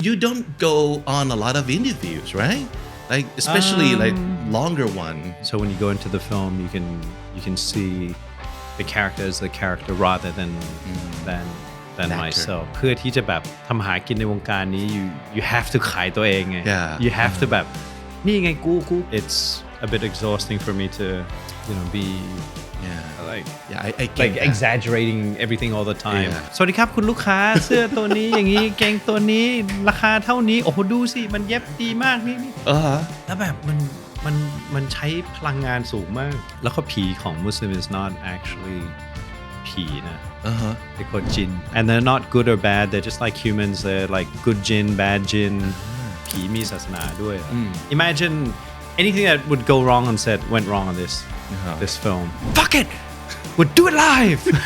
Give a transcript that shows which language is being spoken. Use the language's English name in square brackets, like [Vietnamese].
[English] You don't go on a lot of interviews, right? Like especially like longer one. So when you go into the film, you can see the character as the character rather than An actor. myself [Thai] เพื่อที่จะแบบทำหากินในวงการนี้ [English] you have to [Thai] ขายตัวเองไง [English] Yeah. you have to [Thai] แบบนี่ไงกู [English] it's a bit exhausting for me to be Yeah. like I get like that. exaggerating everything all the time Yeah. [Thai] สวัสดีครับคุณลูกค้า เสื้อตัวนี้อย่างนี้เกงตัวนี้ราคาเท่านี้โอ้โหดูสิมันเย็บดีมากนี่ [English] Uh-huh. [Thai] แล้วแบบมันใช้พลังงานสูงมาก แล้วก็ผีของ Muslim [English] is not actually [Thai] ผีนะ [English] Uh-huh. they call jinn and they're not good or bad they're just like humans they're like good jinn bad jinn [Thai] ผีมีศาสนาด้วย [English] imagine anything that would go wrong on set went wrong on this film fuck it we'll do it live